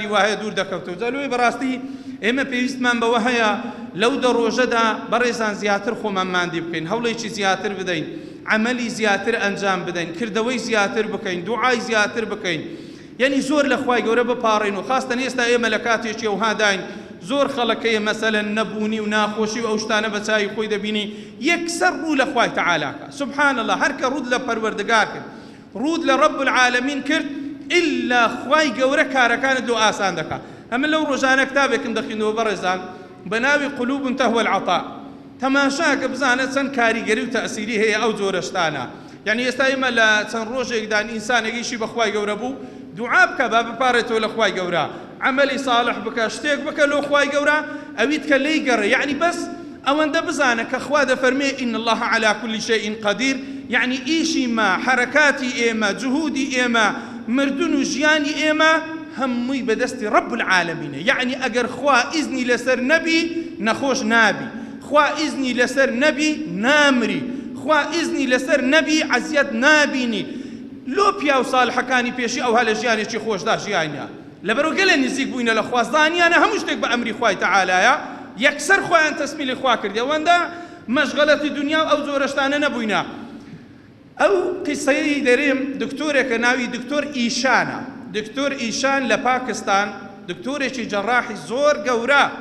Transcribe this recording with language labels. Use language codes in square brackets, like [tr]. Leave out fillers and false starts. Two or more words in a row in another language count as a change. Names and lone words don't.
[ckb] وایە دوور دەکەوتەوە جەلوی بەڕاستی ئێمە پێویستمان بەوە هەیە لەو دەڕۆژەدا بەڕێزان زیاتر خۆمان ماندی بکەین هەوڵێکی زیاتر بدەین عملی زیاتر ئەنجام بدەین کردەوەی زیاتر بکەین دوعای زیاتر بکەین یعنی زۆر لە خوای گەورە بپاڕین و خاستن ئێستا ئێمە لە کاتێکی ئەوها داین زۆر خەڵەکەیە مەسەلەن نەبوونی و ناخۆشی و ئەو شتانە بە چاوی خۆی دەبینی یەکسەر ڕوو لە خوای تەعالاکە [ar] سبحان الله [ckb] هەر کە ڕوود لە پەروەردگار کرد ڕوود لە [ar] رب العالمین [ckb] کرد ئللا خوای گەورە کارەکانت لۆ ئاسان دەکات ئەمە لەو ڕۆژانە کتابێکم دەخوێنەوە بەڕێزان بە ناوی [ar] قلوب تهوى العطاء [ckb] تەماشاکە بزانە چەند کاریگەری و تەئسیری هەیە ئەو جۆرە شتانە یعنی ئێستا ئێمە لە چەند ڕۆژێکدا ئینسانێکیشی بە خوای گەورە بوو دوعا بکە با بپارێتەوە لە خوای گەورە عملی صالح بکە شتێک بکە لۆ خوای گەورە ئەویت کە لێی گەڕێ یعنی بەس ئەوەندە بزانە کە خوا دەفەرمێ [ar] ئین الله على كل شيء قدير [ckb] یعنی ئیشی ما حرەکاتی ئێمە جهودی ئێمە مردن و ژیانی ئێمە هەمووی بەدەستی [ar] رب العالمینە [ckb] یعنی ئەگەر خوا ئیزنی لەسەر نەبی نەخۆش نابی خوا ئیزنی لەسەر نەبی نامری خوا ئیزنی لەسەر نەبی عەزیەت نابینی لۆ پیا و ساڵحەکانی پێشی ئەوها لە ژیانێکی خۆشدا ژیانە لەبەرەوە گەلێ نزیک بووینە لە خوازدانیانە هەموو شتێک بە ئەمری خوای تەعالایە یەکسەر خۆیان تەسمیلی خوا کردی ئەوەندە مەشغەلەتی دنیا و ئەو زۆرەشتانە نەبووینە ئەو قیسەی دەرێم دکتۆرێکە ناوی دکتۆر ئیشانە دکتۆر ئیشان لە پاکستان دکتۆرێکی جەڕاحی زۆر گەورە